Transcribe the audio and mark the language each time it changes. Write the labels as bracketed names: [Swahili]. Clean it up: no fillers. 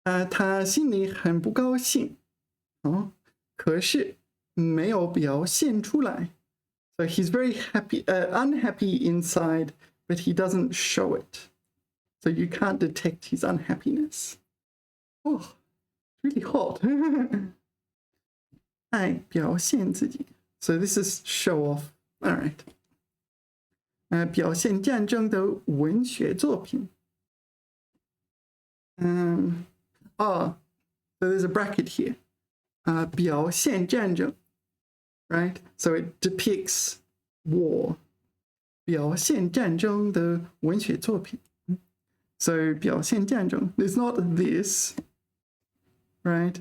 [Chinese] 他心里很不高兴可是没有表现出来 [English] So he's very unhappy inside, but he doesn't show it. So you can't detect his unhappiness. Oh, it's really hot. [Chinese] 爱表现自己 [English] So this is show off. [Chinese] All right. 表现战争的文学作品 [English] So there's a bracket here. [Chinese] 表现战争, [English] right? So it depicts war. [Chinese] 表现战争的文学作品. [English] So [Chinese] 表现战争, [English] there's not this, right?